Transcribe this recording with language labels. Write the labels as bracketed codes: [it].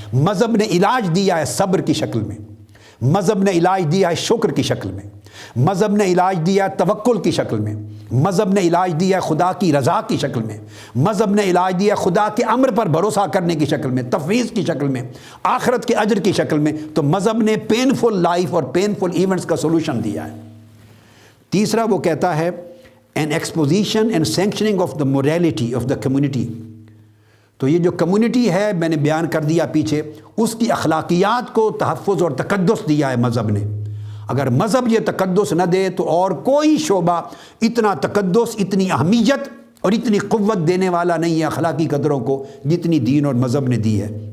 [ur] مذہب نے علاج دیا ہے صبر کی شکل میں، مذہب نے علاج دیا ہے شکر کی شکل میں، مذہب نے علاج دیا ہے توکل کی شکل میں، مذہب نے علاج دیا ہے خدا کی رضا کی شکل میں، مذہب نے علاج دیا خدا کے امر پر بھروسہ کرنے کی شکل میں، تفویض کی شکل میں، آخرت کے اجر کی شکل میں. تو مذہب نے پینفل لائف اور پینفل ایونٹس کا سولوشن دیا ہے. تیسرا وہ کہتا ہے [en] an exposition and sanctioning of the morality of the community. [ur] تو یہ جو کمیونٹی ہے میں نے بیان کر دیا پیچھے، اس کی اخلاقیات کو تحفظ اور تقدس دیا ہے مذہب نے. اگر مذہب یہ تقدس نہ دے تو اور کوئی شعبہ اتنا تقدس، اتنی اہمیت اور اتنی قوت دینے والا نہیں ہے اخلاقی قدروں کو جتنی دین اور مذہب نے دی ہے.